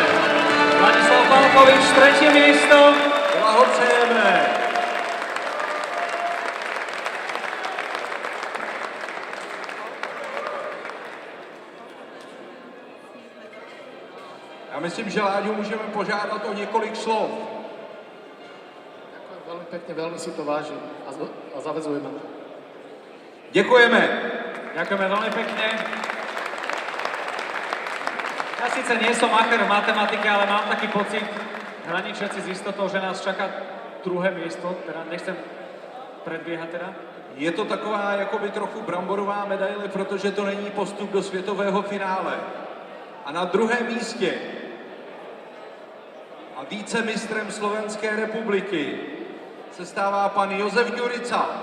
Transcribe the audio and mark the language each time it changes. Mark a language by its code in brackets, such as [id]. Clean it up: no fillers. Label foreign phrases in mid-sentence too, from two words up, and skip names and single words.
[sk] Ladislav Palkovič, tretie miesto. [cs] Blahopřejeme. Já myslím, že Láďu můžeme požádat o několik slov. [sk] Ďakujem veľmi pekne, veľmi si to vážim a zavezujem na to. [cs] Děkujeme. [sk] Ďakujeme veľmi pekne. Ja síce nie som macher v matematike, ale mám taký pocit, hraničiaci s istotou, že nás čaká druhé miesto, teda nechcem predbiehať teda. [cs] Je to taková jakoby trochu bramborová medaile, protože to není postup do světového finále. A na druhém místě a vícemistrem Slovenské republiky se stává pan Josef Ďurica.